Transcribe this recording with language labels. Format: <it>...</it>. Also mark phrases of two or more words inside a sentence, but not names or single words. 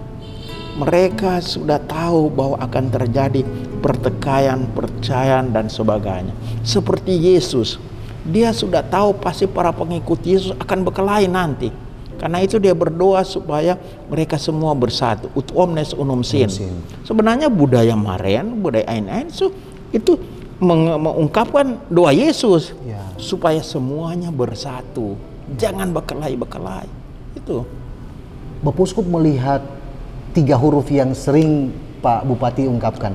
<id>Mereka sudah tahu bahwa akan terjadi pertikaian, percayaan, dan sebagainya. Seperti Yesus. Dia sudah tahu pasti para pengikut Yesus akan berkelahi nanti. Karena itu dia berdoa supaya mereka semua bersatu.</id> <la>Ut omnes unum sin.</la> <id>Sebenarnya budaya Maren, budaya Ain-Ain itu mengungkapkan doa Yesus supaya semuanya bersatu. Jangan berkelahi. Itu. Bapak Uskup melihat 3 huruf yang sering Pak Bupati ungkapkan.</id>